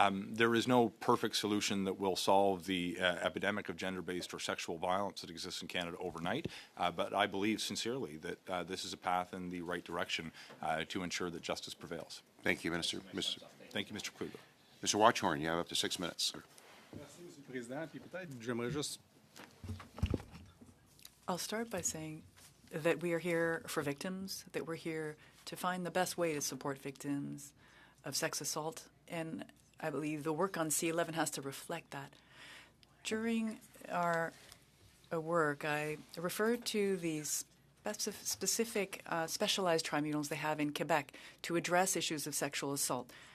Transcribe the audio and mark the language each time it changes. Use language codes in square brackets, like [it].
[en] There is no perfect solution that will solve the epidemic of gender-based or sexual violence that exists in Canada overnight, but I believe sincerely that this is a path in the right direction to ensure that justice prevails. Thank you, Minister. Thank you, Mr. Kluge. Mr. Watchorn, you have up to 6 minutes. [fr] Merci, Monsieur le Président. Puis peut-être, j'aimerais juste. [en] I'll start by saying that we are here for victims, that we're here to find the best way to support victims of sex assault, and I believe the work on C11 has to reflect that. During our work, I referred to these specific specialized tribunals they have in Quebec to address issues of sexual assault.